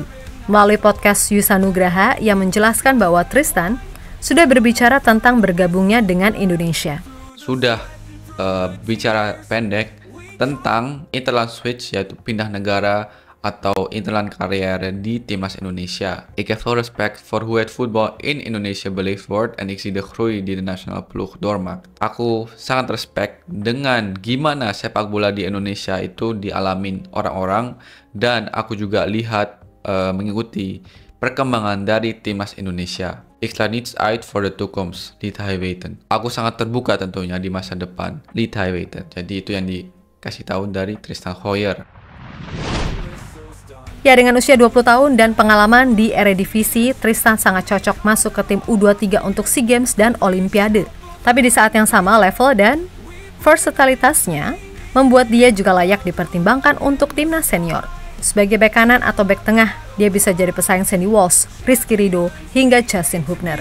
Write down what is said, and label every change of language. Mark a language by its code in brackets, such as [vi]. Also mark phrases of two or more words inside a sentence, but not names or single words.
[id] Melalui podcast Yusa Nugraha, ia menjelaskan bahwa Tristan sudah berbicara tentang bergabungnya dengan Indonesia. Sudah bicara pendek tentang [nl] interland switch, [id] yaitu pindah negara atau interland karier di timnas Indonesia. [nl] Ik heb veel respect voor hoe het voetbal in Indonesia beleefd wordt en ik zie de groei die de nasionale ploeg doormaakt. [id] Aku sangat respect dengan gimana sepak bola di Indonesia itu dialamin orang-orang, dan aku juga lihat mengikuti perkembangan dari timnas Indonesia. [nl] Ik sluit niets uit voor de toekomst, liet hij weten. [id] Aku sangat terbuka tentunya di masa depan, [nl] liet hij weten. [id] Jadi itu yang dikasih tahu dari Tristan Gooijer. Ya, dengan usia 20 tahun dan pengalaman di Eredivisie, Tristan sangat cocok masuk ke tim U23 untuk SEA Games dan Olimpiade. Tapi di saat yang sama, level dan versatilitasnya membuat dia juga layak dipertimbangkan untuk timnas senior. Sebagai bek kanan atau bek tengah, dia bisa jadi pesaing Sandy Walsh, Rizky Ridho, hingga Justin Hubner.